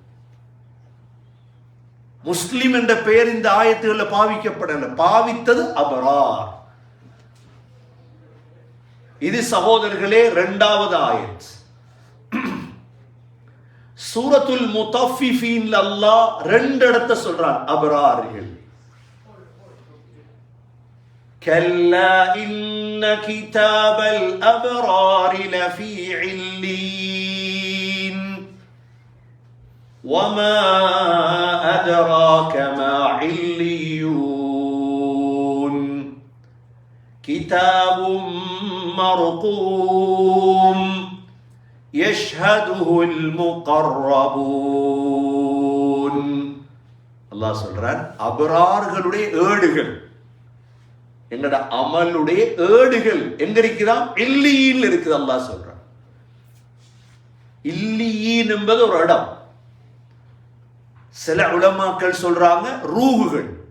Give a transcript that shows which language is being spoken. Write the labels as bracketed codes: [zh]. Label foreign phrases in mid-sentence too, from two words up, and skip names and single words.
[ta] முஸ்லிம் என்ற பெயர் இந்த ஆயத்துகள்ல பாவிக்கப்படல. பாவித்தது அபரார். இது சகோதரர்களே இரண்டாவது ஆயத். சூரத்துல் முத்தஃபிஃபீன்ல அல்லாஹ் 2 இடத்தை சொல்றான் அபரார்கள். [ar] كلا إن كتاب الأبرار لفي علين وما أدراك ما عليون كتاب مرقوم يشهده المقربون. [ta] அல்லாஹ் சொல்றான் அபரார்களுடைய ஏடுகள், எங்கட அமலுடைய ஏடுகள் எங்க இருக்கிறான்? இல்லியின் இருக்குது. அல்லாஹ் சொல்றான் இல்லியின் என்பது ஒரு இடம். சில உலமாக்கள் சொல்றாங்க ரூகுகள்.